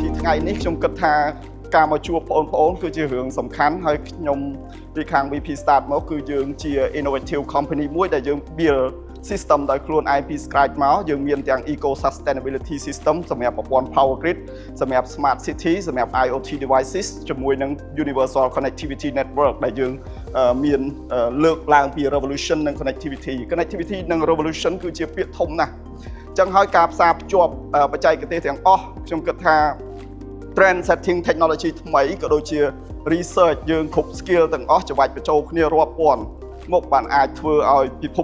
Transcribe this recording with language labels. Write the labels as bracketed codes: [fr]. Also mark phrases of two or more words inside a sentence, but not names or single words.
[km] ngàyនេះខ្ញុំគិតថាការមកជួបបងប្អូនគឺជារឿងសំខាន់ហើយខ្ញុំពីខាង VP Start មកគឺយើងជា [en] innovative company [km] មួយដែលយើង [en] build system [km] ដោយខ្លួនឯងពី scratch មកយើងមានទាំង [en] eco sustainability system [km] សម្រាប់ប្រព័ន្ធ [en] power grid [km] សម្រាប់ [en] smart city [km] សម្រាប់ [en] IoT devices [km] ជាមួយនឹង [en] universal connectivity network [km] ដែលយើងមានលើកឡើងពី revolution និង connectivity និង revolution គឺជាពាក្យធំណាស់អញ្ចឹងហើយការផ្សារភ្ជាប់បច្ចេកទេសទាំងអស់ខ្ញុំគិតថា [en] trend setting technology [km] ថ្មីក៏ដូចជា research យើងគ្រប់ skill ទាំងអស់ច្របាច់បញ្ចូលគ្នារាប់ពាន់មកបានអាចធ្វើឲ្យពិភព